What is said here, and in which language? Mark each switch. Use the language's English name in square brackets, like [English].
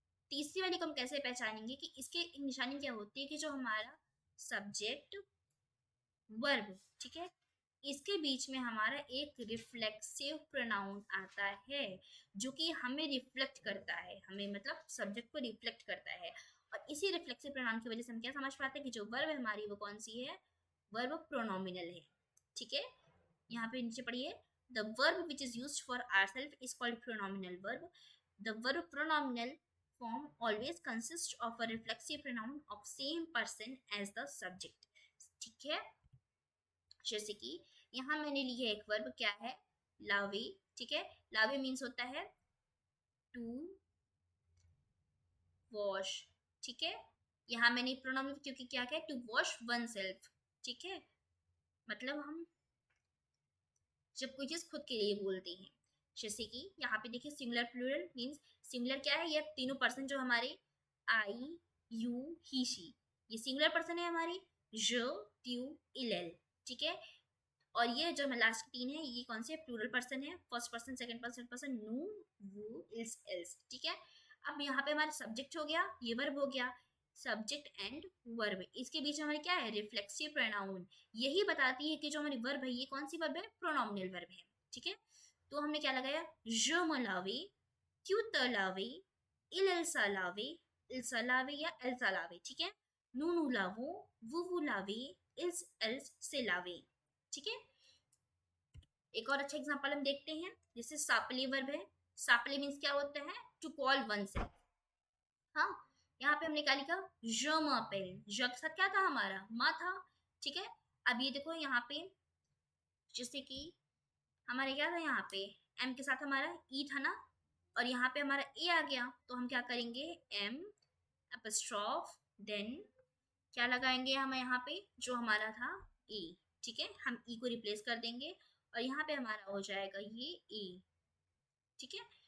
[Hindi] तीसरी वाली को हम कैसे पहचानेंगे कि इसके निशानी क्या होती है कि जो हमारा सब्जेक्ट वर्ब, ठीक है, इसके बीच में हमारा एक रिफ्लेक्सिव प्रोनाउन आता है जो कि हमें रिफ्लेक्ट करता है, हमें मतलब सब्जेक्ट को रिफ्लेक्ट करता है। और इसी रिफ्लेक्सिव प्रोनाउन की वजह से हम क्या समझ पाते हैं कि जो वर्ब है हमारी वो कौन सी है, वर्ब प्रोनोमिनल है, ठीक है। यहाँ पे नीचे पढ़िए, [English] The verb which is used for ourselves is called pronominal verb. The verb pronominal form always consists of a reflexive pronoun of same person as the subject, [Hindi] ठीक है। जैसे कि यहाँ मैंने ली है एक वर्ब, क्या है, लावे, ठीक है। लावे मीन्स होता है टू वॉश, ठीक है। यहाँ मैंने प्रोनाउन क्योंकि क्या है, टू वॉश वन सेल्फ, ठीक है। मतलब हम जब कोई चीज खुद के लिए बोलते हैं, जैसे कि यहाँ पे देखिए सिंगुलर प्लूरल मीन्स, सिंगुलर क्या है, ये तीनों पर्सन जो हमारे आई, यू, ही, शी, ये सिंगुलर पर्सन है हमारी, जो, ट्यू, इल, ठीक है। और ये जो लास्ट 3 है ये कौन से प्लूरल पर्सन है, first person, second person, person, नु, वू, इल्स, एल्स, ठीक है। अब यहाँ पे हमारा सब्जेक्ट हो गया, ये वर्ब हो गया, सब्जेक्ट एंड वर्ब, इसके बीच में हमारे क्या है, रिफ्लेक्सिव प्रोनाउन, यही बताती है कि जो हमारी वर्ब है ये कौन सी वर्ब है, प्रोनोमिनल वर्ब है, ठीक है। तो हमने क्या लगाया, [French] je me lave, tu te lave, il se lave, il se lave या elle se lave, [Hindi] ठीक है। [French] nous lavons, vous lavez, ils se lave, [Hindi] ठीक है। एक और अच्छा एग्जांपल हम देखते हैं, जैसे सापले वर्ब है, सापले मीन्स क्या होता है, टू कॉल वन सेल्फ। हाँ, यहाँ पे हमने क्या लिखा, [French] je m'appelle, [Hindi] je के साथ क्या था हमारा, माँ था, ठीक है। अब ये देखो यहाँ पे जैसे कि हमारे क्या था, यहाँ पे एम के साथ हमारा ई था ना, और यहाँ पे हमारा ए आ गया, तो हम क्या करेंगे, एम एपस्ट्रॉफ देन क्या लगाएंगे हम यहाँ पे, जो हमारा था ए, ठीक है, हम ई को रिप्लेस कर देंगे और यहाँ पे हमारा हो जाएगा ये ए, ठीक है।